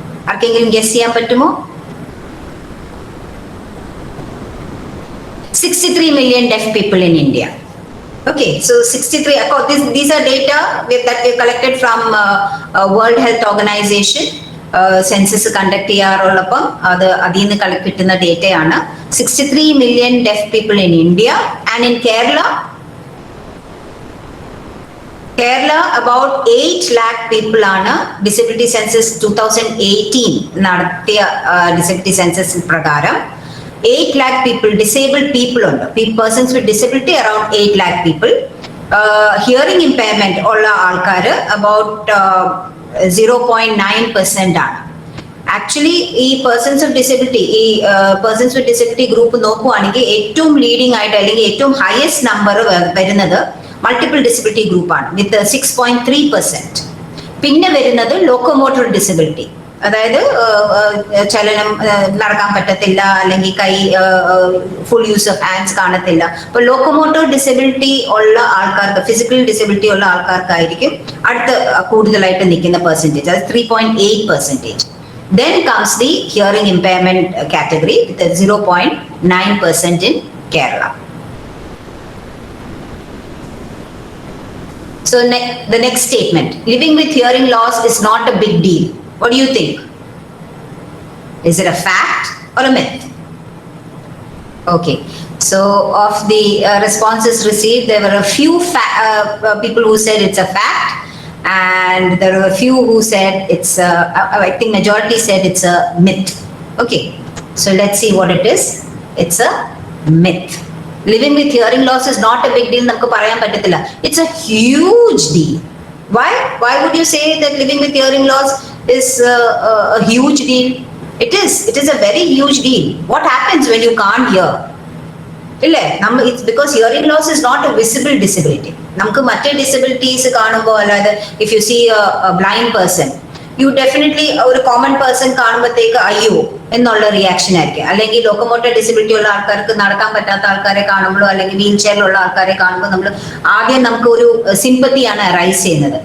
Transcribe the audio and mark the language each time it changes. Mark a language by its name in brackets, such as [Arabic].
[Malayalam] ആർക്കെങ്കിലും ഗസ് ചെയ്യാൻ പറ്റുമോ? [English] 63 million deaf people in India. Okay, so 63. These are data that we collected from World Health Organization. [Malayalam] Census conduct ചെയ്യാറുള്ളപ്പം അതിൽ നിന്ന് collect കിട്ടുന്ന ഡേറ്റയാണ്. [English] 63 million deaf people in India, and in Kerala about 8 lakh people ആണ് disability census 2018 നടത്തിയ disability census പ്രകാരം 8 lakh people, disabled people ഉണ്ട്. Persons with disability around 8 lakh people. [Malayalam] Hearing impairment ഉള്ള ആൾക്കാർ about 0.9% ആണ്. ആക്ച്വലി ഈ persons of disability persons with disability group നോക്കുവാണെങ്കിൽ ഏറ്റവും ലീഡിംഗ് ആയിട്ട് അല്ലെങ്കിൽ ഏറ്റവും ഹയസ്റ്റ് നമ്പർ വരുന്നത് മൾട്ടിപ്പിൾ ഡിസബിലിറ്റി ഗ്രൂപ്പാണ് വിത്ത് 6.3%. പിന്നെ വരുന്നത് ലോക്കോമോട്ടർ ഡിസബിലിറ്റി, അതായത് ചലനം നടക്കാൻ പറ്റത്തില്ല അല്ലെങ്കിൽ കൈ ഫുൾ യൂസ് ഓഫ് ഹാൻഡ്സ് കാണത്തില്ല. അപ്പൊ ലോക്കോമോട്ടർ ഡിസബിലിറ്റി ഉള്ള ആൾക്കാർക്ക്, ഫിസിക്കൽ ഡിസബിലിറ്റി ഉള്ള ആൾക്കാർക്കായിരിക്കും അടുത്ത് കൂടുതലായിട്ട് നിൽക്കുന്ന പെർസെൻറ്റേജ്, അത് 3.8%. [English] Then comes the hearing impairment category with 0.9% in Kerala. So the next statement, living with hearing loss is not a big deal. What do you think? Is it a fact or a myth? Okay, so of the responses received, there were a few people who said it's a fact, and there were a few who said it's I think majority said it's a myth. Okay, so let's see what it is. It's a myth. Living with hearing loss is not a big deal. [Malayalam] നമുക്ക് പറയാൻ പറ്റത്തില്ല. [English] It's a huge deal. Why would you say that living with hearing loss is a huge deal? It is a very huge deal. What happens when you can't hear? It's because hearing loss is not a visible disability. [Malayalam] നമുക്ക് മറ്റേ disabilities കാണുമ്പോൾ, അല്ലാതെ [English] if you see a blind person, you definitely [Malayalam] ഒരു common person കാണുമ്പോഴത്തേക്ക് അയ്യോ എന്നുള്ള reaction ആയിരിക്കും. അല്ലെങ്കിൽ locomotor disability ഉള്ള ആൾക്കാർക്ക്, നടക്കാൻ പറ്റാത്ത ആൾക്കാരെ കാണുമ്പോഴോ അല്ലെങ്കിൽ വീൽ ചെയറിലുള്ള ആൾക്കാരെ കാണുമ്പോൾ നമ്മൾ ആദ്യം നമുക്ക് ഒരു സിമ്പത്തിയാണ് റൈസ് ചെയ്യുന്നത്.